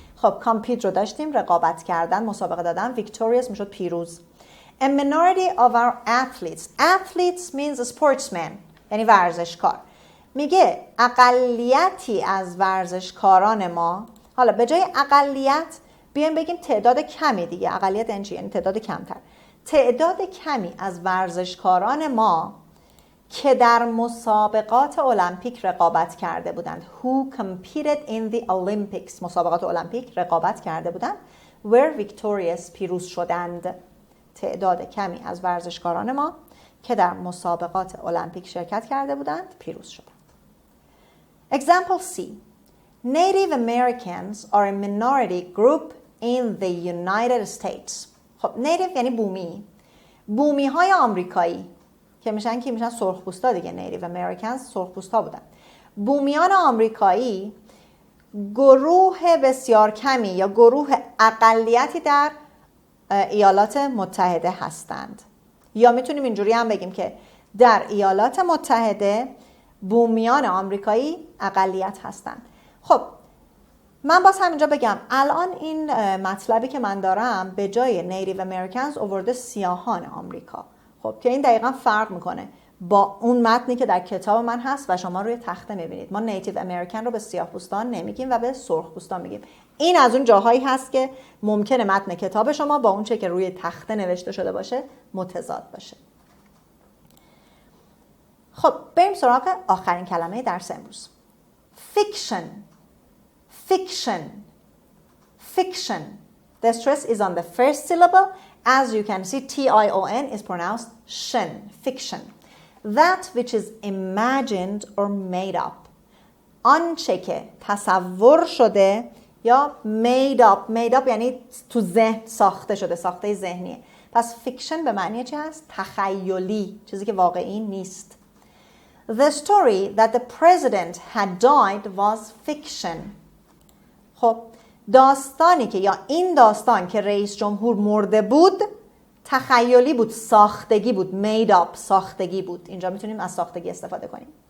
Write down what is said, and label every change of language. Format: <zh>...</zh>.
<fa>خب compete رو داشتیم، رقابت کردن، مسابقه دادن. victorious میشد پیروز.</fa> <en>A minority of our athletes means a sportsman</en> <fa>یعنی ورزشکار. میگه اقلیتی از ورزشکاران ما، حالا به جای اقلیت بیایم بگیم تعداد کمی دیگه. اقلیت یعنی چی؟ یعنی تعداد کمتر. تعداد کمی از ورزشکاران ما که در مسابقات المپیک رقابت کرده بودند.</fa> <en>Who competed in the Olympics</en> <fa>مسابقات المپیک رقابت کرده بودند.</fa> <en>Were victorious</en> <fa>پیروز شدند. تعداد کمی از ورزشکاران ما که در مسابقات المپیک شرکت کرده بودند پیروز شدند.</fa> <en>Example C. Native Americans are a minority group in the United States.</en> <fa>خب native یعنی بومی. بومی های آمریکایی که میشن سرخپوستا دیگه. Native Americans سرخپوستا بودن. بومیان آمریکایی گروه بسیار کمی یا گروه اقلیتی در ایالات متحده هستند. یا میتونیم اینجوری هم بگیم که در ایالات متحده بومیان آمریکایی اقلیت هستند. خب من باز همینجا بگم الان این مطلبی که من دارم به جای نیتیو امریکنز آورده سیاهان آمریکا. خب که این دقیقا فرق میکنه با اون متنی که در کتاب من هست و شما روی تخته میبینید. ما نیتیو امریکن رو به سیاه‌پوستان نمیگیم و به سرخپوستان میگیم. این از اون جاهایی هست که ممکنه متن کتاب شما با اون چه که روی تخته نوشته شده باشه متضاد باشه. خب بریم سراغ آخرین کلمه درس امروز. فیکشن.</fa> <en>Fiction. Fiction. The stress is on the first syllable. As you can see, T-I-O-N is pronounced shin. Fiction. That which is imagined or made up.</en> <fa>آنچه که تصور شده یا made up. made up یعنی تو ذهن ساخته شده، ساخته ذهنیه. پس فیکشن به معنی چی هست؟ تخیلی، چیزی که واقعی نیست. The story that the president had died was fiction. خب داستانی که یا این داستان که رئیس جمهور مرده بود تخیلی بود، ساختگی بود. made up ساختگی بود. اینجا میتونیم از ساختگی استفاده کنیم.</fa>